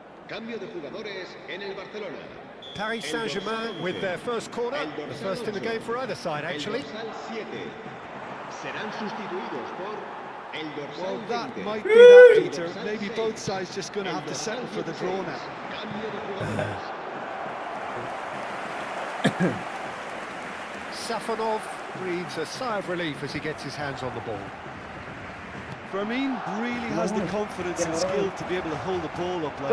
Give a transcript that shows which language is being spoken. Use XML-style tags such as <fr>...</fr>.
<es>Cambio de jugadores en el Barcelona.</es> <en>Paris Saint-Germain with their first corner, the first in the game for either side, actually.</en> <es>El dorsal 7. Serán sustituidos por el dorsal</es> <en>Well, that</en> <es>20.</es> <en>might be that, Peter. Maybe both sides just going to have to settle for the draw now.</en> <es>Cambio de jugadores.</es> <en>Safonov breathes a sigh of relief as he gets his hands on the ball. Firmin really has the confidence and skill to be able to hold the ball up like</en>